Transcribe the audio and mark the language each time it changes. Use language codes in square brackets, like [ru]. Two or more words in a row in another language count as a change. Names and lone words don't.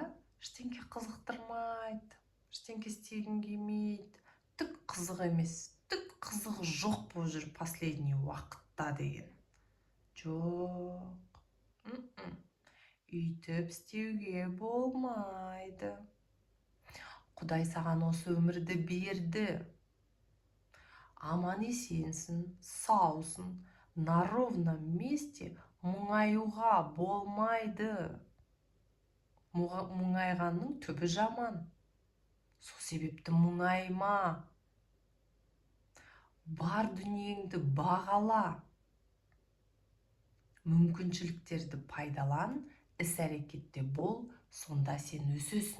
[kk] Ештеңке қызықтырмайды, ештеңке істегім келмейді, түк қызық емес, түк қызық жоқ болып жүр последний уақытта деген. Жоқ. Үйтіп істеуге болмайды. Құдай саған осы өмірді берді. Аман есенсің, саусың, [ru] на ровном месте [kk] мұңаюға болмайды. Мұңайғанның түбі жаман. Сол себепті мұңайма. Бар дүниеңді бағала. Мүмкіншіліктерді пайдалан, іс-әрекетте бол, сонда сен өсесің.